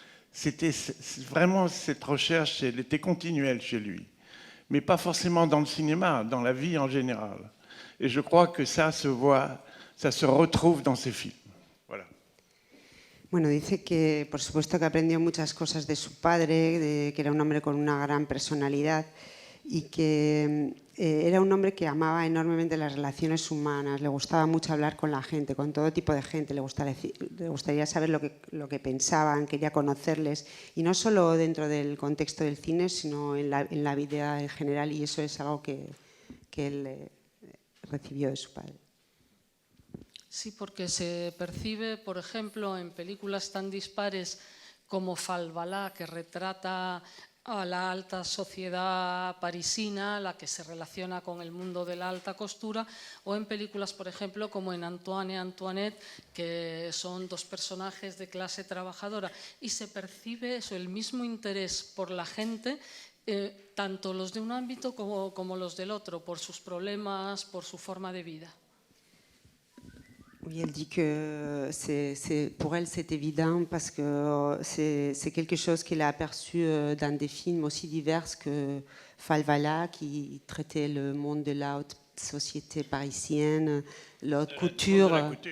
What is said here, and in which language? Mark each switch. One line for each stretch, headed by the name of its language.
French: C'était vraiment cette recherche, elle était continuelle chez lui, mais pas forcément dans le cinéma, dans la vie en général. Et je crois que ça se voit, ça se retrouve dans ces films. Voilà.
Spanish: Bueno, dice que por supuesto que aprendió muchas cosas de su padre, que era un hombre con una gran personalidad y que era un hombre que amaba enormemente las relaciones humanas, le gustaba mucho hablar con la gente, con todo tipo de gente, le gustaría saber lo que pensaban, quería conocerles, y no solo dentro del contexto del cine, sino en la vida en general, y eso es algo que él recibió de su padre. Sí, porque se percibe, por ejemplo, en películas tan dispares como Falvalá, que retrata a la alta sociedad parisina, la que se relaciona con el mundo de la alta costura, o en películas, por ejemplo, como en Antoine y Antoinette, que son dos personajes de clase trabajadora, y se percibe eso, el mismo interés por la gente, tanto los de un ámbito como los del otro, por sus problemas, por su forma de vida.
French: Oui, elle dit que pour elle, c'est évident parce que c'est quelque chose qu'elle a aperçu dans des films aussi divers que Falvala, qui traitait le monde de la haute société parisienne, la haute couture.